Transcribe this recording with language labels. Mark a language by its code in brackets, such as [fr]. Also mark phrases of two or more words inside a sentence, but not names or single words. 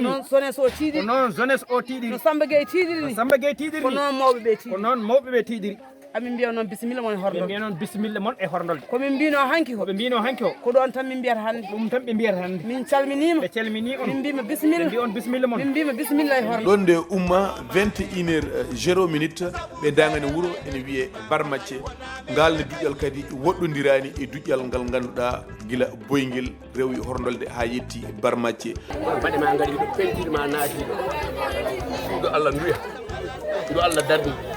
[ff] Noon jeunesse o tiiɗiri. Ko noon jeunesse o tiiɗiri. No Samba Gueye tiiɗiri ni. No Samba Gueye tiiɗiri Ko ni. noon mawɓe ɓe tiiɗiri. Ko noon mawɓe ɓe tiiɗiri. Amin mbiya noon bisimilla mon e Horndolde. Ko min mbino hanki ko. Ko min mbino hanki ko. Ko ɓe mbino hanki ko. Ko ɗon tan min mbiyata hannde. Ɗum tan ɓe mbiyata hannde. Min calminima. Ɓe calmini on. Min mbima bisimilla. Ɓe mbi on bisimilla mon. Min mbima bisimilla e Horndolde. Ɗon nde umma vingt et une heures, euh, zéro minute, ɓe dangani wuuro ene wiye Barmacce. Ngal ne duƴƴal kadi woɗɗodirani e duƴƴal ngal ganduɗa gila boyngel rewi Horndolde ha yetti Barmacce. Mbaɗe ma ngari ɗo pentiri ma naati ɗo. Suudu Allah nduya. Ndu Allah darni.